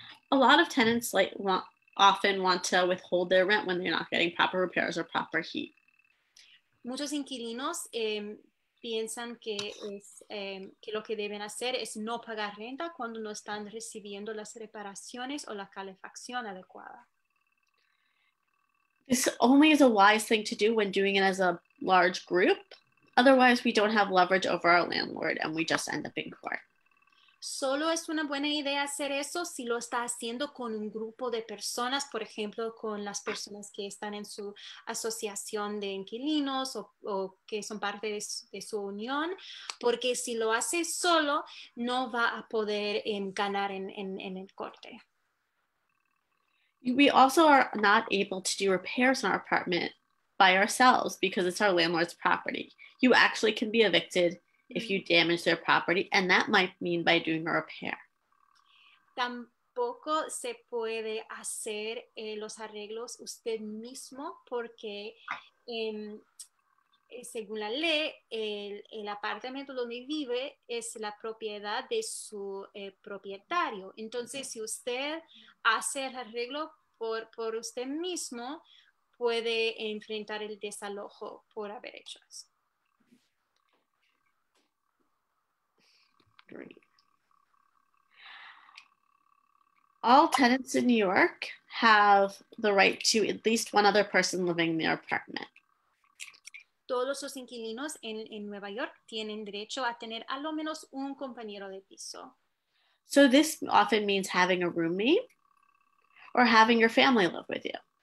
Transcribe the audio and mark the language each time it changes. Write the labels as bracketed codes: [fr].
[en] A lot of tenants often want to withhold their rent when they're not getting proper repairs or proper heat. [es] Muchos inquilinos piensan que lo que deben hacer es no pagar renta cuando no están recibiendo las reparaciones o la calefacción adecuada. [en] This only is a wise thing to do when doing it as a large group. Otherwise, we don't have leverage over our landlord and we just end up in court. [es] Solo es una buena idea hacer eso si lo está haciendo con un grupo de personas, por ejemplo, con las personas que están en su asociación de inquilinos o que son parte de su unión, porque si lo hace solo, no va a poder ganar en el corte. [en] We also are not able to do repairs in our apartment by ourselves because it's our landlord's property. You actually can be evicted if you damage their property, and that might mean by doing a repair. [es] Tampoco se puede hacer los arreglos usted mismo porque según la ley, el apartamento donde vive es la propiedad de su propietario. Entonces, si usted hace el arreglo por usted mismo, puede enfrentar el desalojo por haber hecho eso. [en] Great. All tenants in New York have the right to at least one other person living in their apartment. [es] Todos los inquilinos en Nueva York tienen derecho a tener a lo menos un compañero de piso. [en] So this often means having a roommate or having your family live with you.